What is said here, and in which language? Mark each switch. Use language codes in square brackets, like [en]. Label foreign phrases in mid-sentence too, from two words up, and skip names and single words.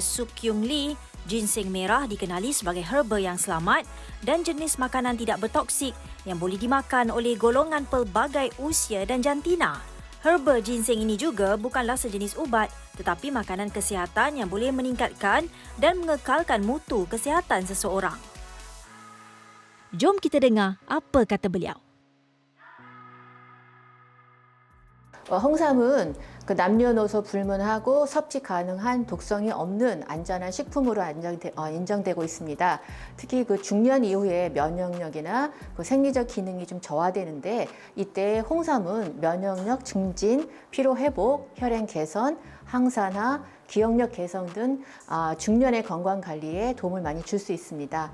[ms] Suk Kyung Lee, ginseng merah dikenali sebagai herba yang selamat dan jenis makanan tidak bertoksik yang boleh dimakan oleh golongan pelbagai usia dan jantina. Herba ginseng ini juga bukanlah sejenis ubat, tetapi makanan kesihatan yang boleh meningkatkan dan mengekalkan mutu kesihatan seseorang. Jom kita dengar apa kata beliau. [ko] 홍삼은 남녀노소 불문하고 섭취 가능한 독성이 없는 안전한 식품으로 인정되고 있습니다. 특히 중년 이후에 면역력이나 생리적 기능이 좀 저하되는데 이때 홍삼은 면역력 증진, 피로 회복, 혈행 개선, 항산화, 기억력 개선 등 중년의 건강 관리에 도움을 많이 줄 수 있습니다.